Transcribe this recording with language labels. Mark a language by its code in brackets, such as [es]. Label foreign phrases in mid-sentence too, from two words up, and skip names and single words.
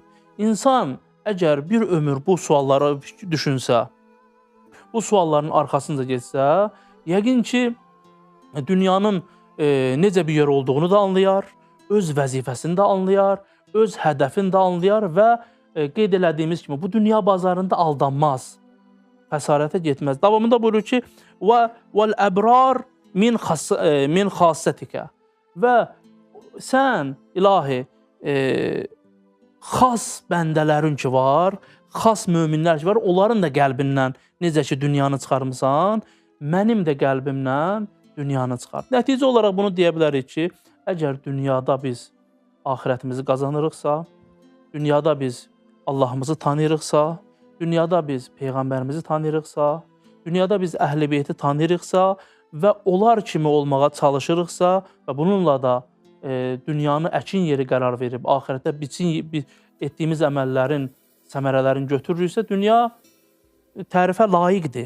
[az] İnsan əgər bir ömür bu suallara düşünsə, bu sualların arxasınca getsə, yəqin ki, dünyanın necə bir yer olduğunu da anlayar, öz vəzifəsini də anlayar, öz hədəfini də anlayar və qeyd elədiyimiz kimi bu dünya bazarında aldanmaz, xəsarətə getməz. Davamında buyurur ki, [ar] وَالْأَبْرَارِ مِنْ خَاسَّتِكَ. [az] Və sən, ilahi, xas bəndələrin ki var, xas möminlər ki var, onların da qəlbindən necə ki dünyanı çıxarmısan, mənim də qəlbimdən dünyanı çıxar. Nəticə olaraq bunu deyə bilərik ki, əgər dünyada biz axirətimizi qazanırıqsa, dünyada biz Allahımızı tanıyırıqsa, dünyada biz Peyğəmbərimizi tanıyırıqsa, dünyada biz Əhl-i Beyti tanıyırıqsa və onlar kimi olmağa çalışırıqsa və bununla da dünyanı əkin yeri qərar verib, axirətdə etdiyimiz əməllərin, səmərələrin götürürüksə, dünya tərifə layiqdir.